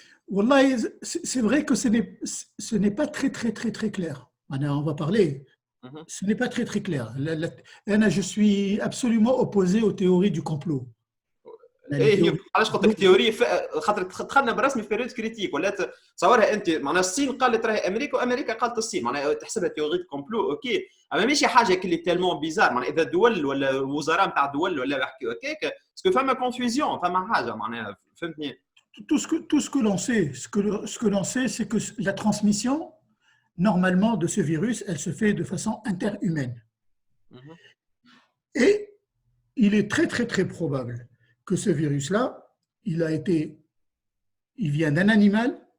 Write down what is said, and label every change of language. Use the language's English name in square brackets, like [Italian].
[French] Wallahi, c'est vrai que ce n'est pas très clair. On va parler. Ce n'est pas très clair. Je suis absolument opposé aux théories du complot. [Arabic] ايه علاش قلت لك تيوري؟ خاطر دخلنا برسمي في بيريود كريتيك، ولا تصورها انت معناها الصين قالت راهي امريكا وامريكا قالت الصين، معناها تحسبها تيوري كومبلو اوكي، اما ماشي حاجه كلي تالمون بيزار. معناها اذا دول ولا وزراء نتاع دول ولا يحكيوا هكاك اسكو فما كونفوزيون، فما حاجه معناها فهمتني. [French] Tout ce que l'on sait, c'est que la transmission normalement de ce virus, elle se fait de façon interhumaine. Mhm. Et il est très, très, très probable que ce virus-là, il vient d'un animal,